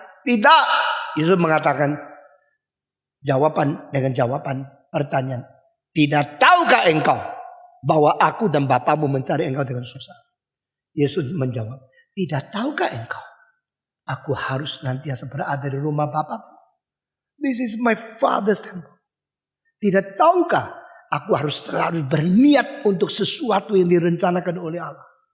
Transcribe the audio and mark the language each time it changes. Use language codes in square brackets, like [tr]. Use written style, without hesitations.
[id] "Tidak," Yesus mengatakan jawaban dengan jawaban pertanyaan. "Tidak tahukah engkau bahwa aku dan bapamu mencari engkau dengan susah?" Yesus menjawab, "Tidak tahukah engkau aku harus nantiasa berada di rumah Bapa? [en] This is my Father's temple. [id] Tidak tahukah aku harus selalu berniat untuk sesuatu yang direncanakan oleh Allah?"